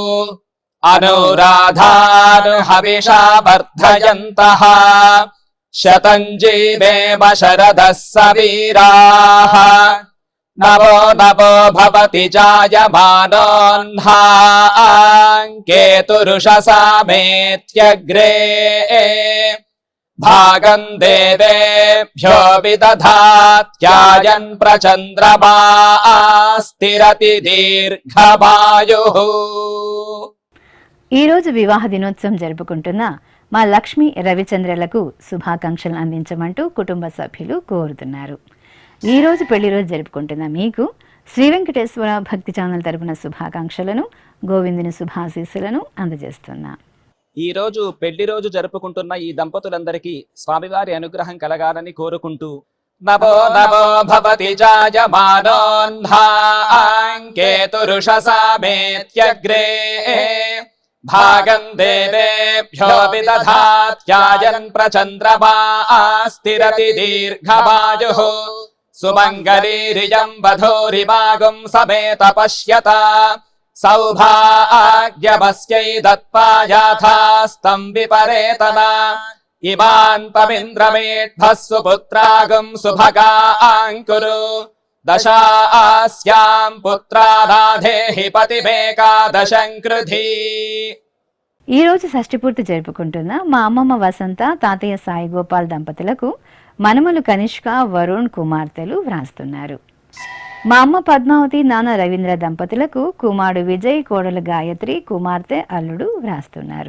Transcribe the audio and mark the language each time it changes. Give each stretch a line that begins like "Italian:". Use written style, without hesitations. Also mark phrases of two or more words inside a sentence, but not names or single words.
Sanskrit: అనురాధానుహవిషా వర్ధయంతః శతం జీవేమ శరదः సవీరాः నవో నవో భవతి జాయమానోऽह्नाङ्केतुरुषसामेत्यग्रे भागं देवेभ्यो विदधात्यायन् प्रचन्द्रमा स्थिरति दीर्घमायुः.
Telugu: ఈరోజు వివాహ దినోత్సవం జరుపుకుంటున్న మా లక్ష్మి, రవిచంద్రలకు శుభాకాంక్షలు అందించమంటూ కుటుంబ సభ్యులు కోరుతున్నారు. ఈరోజు పెళ్లి రోజు జరుపుకుంటున్న మీకు శ్రీ వెంకటేశ్వర భక్తి ఛానల్ తరపున శుభాకాంక్షలను, గోవిందుని శుభాశీస్సులను అందజేస్తున్నా. ఈ రోజు పెళ్లి రోజు జరుపుకుంటున్న ఈ దంపతులందరికీ స్వామివారి అనుగ్రహం కలగాలని కోరుకుంటూ
Sanskrit: నవో నవో భవతి జాయమానోऽह्नाङ्केतुरुषसामेत्यग्रे भागं देवेभ्यो विदधात्यायन् प्रचन्द्रमा स्थिरति दीर्घमायुः सुमङ्गलीरियं वधूरिमागुं समेत पश्यता सौभाग्यमस्यै दत्पायाथास्तं विपरेतना इमान् पमिन्द्रमेढ्भः सुपुत्रागुं सुभगाङ्कुरु దశాస్యాం పుత్రారాధేహి పతిమేకాదశం కృధి.
Telugu: ఈ రోజు షష్ఠి పూర్తి జరుపుకుంటున్న మా అమ్మమ్మ వసంత, తాతయ్య సాయి గోపాల్ దంపతులకు మనమలు కనిష్క, వరుణ్ కుమార్తెలు వ్రాస్తున్నారు. మా అమ్మ పద్మావతి, నాన్న రవీంద్ర దంపతులకు కుమారుడు విజయ్, కోడలు గాయత్రి, కుమార్తె అల్లుడు వ్రాస్తున్నారు.